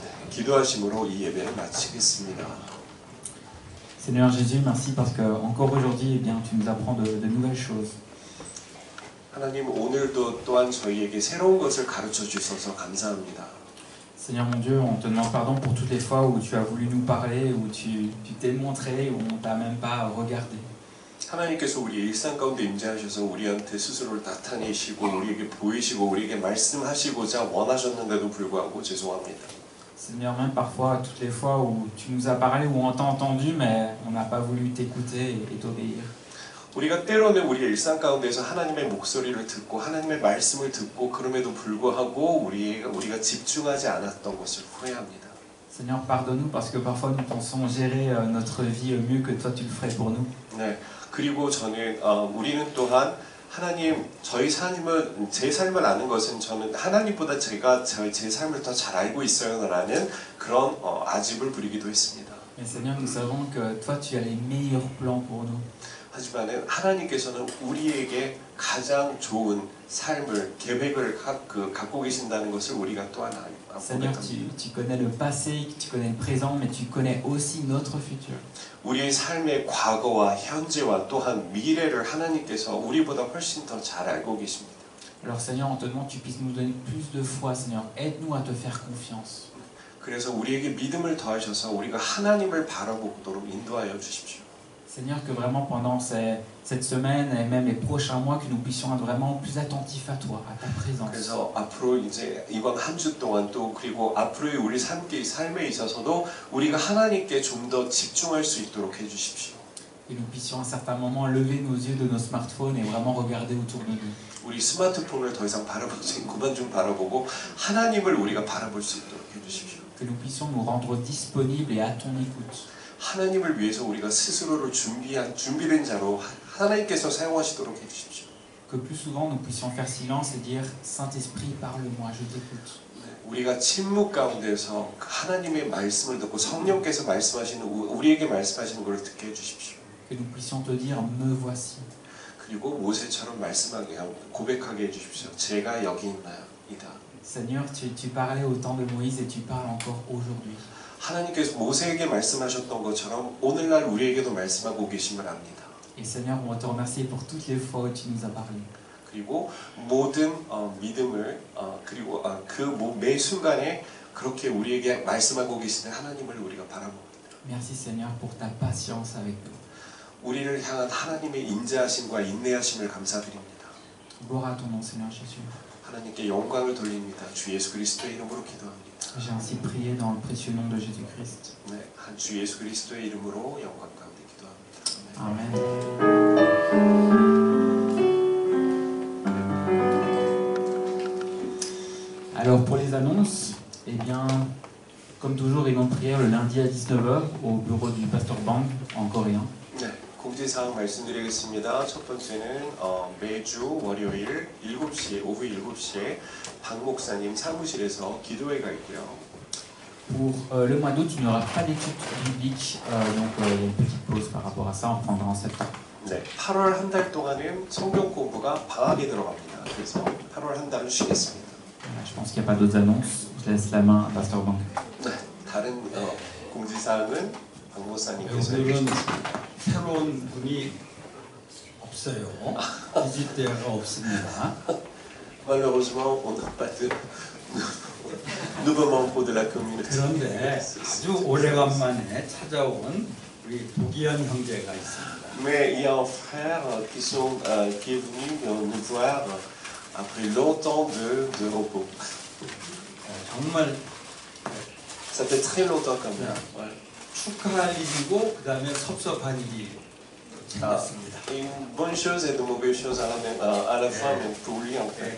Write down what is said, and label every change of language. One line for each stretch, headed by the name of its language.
Korean: 기도하심으로 이 예배를 마치겠습니다.
French: Seigneur Jésus, merci parce que encore aujourd'hui, eh bien, tu nous apprends de nouvelles choses.
Korean: 하나님 오늘도 또한 저희에게 새로운 것을 가르쳐 주셔서 감사합니다.
French: Seigneur mon Dieu, on te demande pardon pour toutes les fois où tu as voulu nous parler, où tu t'es montré, où on t'a même pas regardé.
Korean: 하나님께서 우리 일상 가운데 임재하셔서 우리한테 스스로를 나타내시고 우리에게 보이시고 우리에게 말씀하시고자 원하셨는데도 불구하고 죄송합니다.
French: Seigneur, même parfois, toutes les fois où tu nous as parlé, où on t'a entendu, mais on n'a pas voulu t'écouter et t'obéir.
Korean: 우리가 때로는 우리의 일상 가운데서 하나님의 목소리를 듣고 하나님의 말씀을 듣고 그럼에도 불구하고 우리가 집중하지 않았던 것을 후회합니다.
French: Seigneur, pardonne-nous parce que parfois nous pensons gérer notre vie mieux que toi tu le ferais pour nous.
Korean: 네, 그리고 저는 우리는 또한 하나님 제 삶을 아는 것은 저는 하나님보다 제가 제 삶을 더 잘 알고 있어요라는 그런 아집을 부리기도 했습니다.
French: Mais Seigneur, nous savons que toi tu as les meilleurs plans pour nous.
Korean: 하지만 하나님께서는 우리에게 가장 좋은 삶을 계획을 갖고 계신다는 것을 우리가 또한
French: Seigneur, tu connais le passé, tu connais le présent, mais tu connais aussi notre futur.
Korean: 우리의 삶의 과거와 현재와 또한 미래를 하나님께서 우리보다 훨씬 더 잘 알고 계십니다.
French: Alors Seigneur, on te demande que tu puisses nous donner plus de foi, Seigneur. Aide-nous à te faire confiance.
Korean: 그래서 우리에게 믿음을 더하셔서 우리가 하나님을 바라보도록 인도하여 주십시오.
French: Seigneur, que vraiment pendant cette semaine et même les prochains mois, que nous puissions être vraiment plus attentifs à toi, à ta présence.
Korean: 그래서 앞으로 이제 이번 한 주 동안 또 그리고 앞으로의 우리 삶에 있어서도 우리가 하나님께 좀 더 집중할 수 있도록 해주십시오.
French: Et nous puissions à un certain moment lever nos yeux de nos smartphones et vraiment regarder autour de nous.
Korean: 우리 스마트폰을 더 이상 바라보지 그만 좀 바라보고 하나님을 우리가 바라볼 수 있도록 해주십시오.
French: Que nous puissions nous rendre disponibles et à ton écoute.
Korean: 하나님을 위해서 우리가 스스로를 준비된 자로 하나님께서 사용하시도록 해주십시오.
French: Que plus souvent nous puissions faire silence et dire Saint-Esprit, parle-moi, je t'écoute.
Korean: 우리가 침묵 가운데서 하나님의 말씀을 듣고 성령께서 우리에게 말씀하시는 것을 듣게 해주십시오.
French: Que nous puissions te dire Me voici.
Korean: 그리고 모세처럼 고백하게 해주십시오. 제가 여기 있나이다.
French: Seigneur, tu parlais au temps de Moïse et tu parles encore aujourd'hui.
Korean: 하나님께서 모세에게 말씀하셨던 것처럼 오늘날 우리에게도 말씀하고 계심을 압니다.
French: Et Seigneur, on va te remercier pour toutes les fois où tu nous as parlé.
Korean: 그리고 모든 믿음을 그리고 매 순간에 그렇게 우리에게 말씀하고 계시는 하나님을 우리가 바라봅니다.
French: Merci Seigneur pour ta patience avec nous.
Korean: 우리를 향한 하나님의 인자하심과 인내하심을 감사드립니다.
French: Gloire à ton nom, Seigneur Jésus.
Korean: 하나님께 영광을 돌립니다. 주 예수 그리스도의 이름으로 기도합니다.
French: J'ai ainsi prié dans le précieux nom de Jésus-Christ.
Korean: 네, 주 예수 그리스도의 이름으로 영광 가운데 기도합니다. Amen.
French: Alors pour les annonces, eh bien, comme toujours, réunion de prière le lundi à 19h au bureau du pasteur Bang en coréen.
Korean: 네, 공지사항 말씀드리겠습니다. 첫 번째는 매주 월요일 7시에 오후 7시에 박 목사님 사무실에서 기도회가 있고요.
French: Pour le mois d'août, il n'y aura pas d'études bibliques, donc il y a une petite pause par rapport à ça, on prendra en septembre.
Korean: 네, 8월 한 달 동안은 성경 공부가 방학에 들어갑니다. 그래서 8월 한 달은 쉬겠습니다.
French: Voilà, je pense qu'il n'y a pas d'autres annonces. Je laisse la main à pasteur Bang.
Korean: 네, 다른 공지사항은 박 목사님께서 오늘은 해주시겠습니다. 새로운 분이 없어요. 비짓대가 없습니다.
French: Malheureusement, on n'a pas de nouveaux membres de la communauté.
Korean: 그런데 아주 오래간만에 찾아온 우리 도기현 형제가 있습니다.
French: Mais il y a un frère qui est venu nous voir après longtemps de repos.
Korean: 정말
French: Ça fait très longtemps quand même. Ouais.
Korean: 축하할 일이고 그 다음에 섭섭한 일이 생겼습니다.
French: Une bonne chose et de mauvaise chose à la fois, mais pour lui en fait.